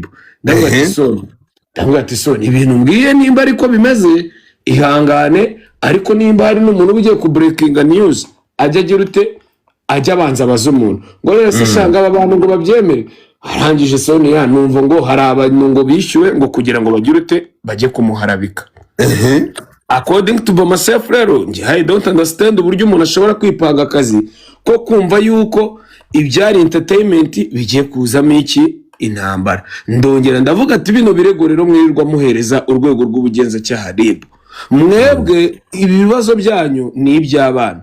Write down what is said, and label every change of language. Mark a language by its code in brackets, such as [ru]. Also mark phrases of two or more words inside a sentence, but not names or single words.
[rw] Ndambwira ati Sonia, ibintu mbwiye nimba ariko bimeze ihangane, ariko nimba hari n'umuntu ugiye ku [en] breaking news [rw] ajya agira ute, ajya abanza abaza umuntu ngo rero se shanga aba bantu ngo babyemere. Arangije Sonia numva ngo hari abantu ngo bishyuwe ngo kugira ngo bagire ute, bajye kumuharabika. [en] According to myself [rw] rero njye [en] I don't understand [rw] uburyo umuntu ashobora kwipanga akazi ko kumva yuko ibyari entertainment bigiye kuzamo iki intambara. Ndongera ndavuga ati bino birego rero mwirirwa muhereza urwego rw'ubugenzacyaha RIB, mwebwe ibibazo byanyu ni iby'abana.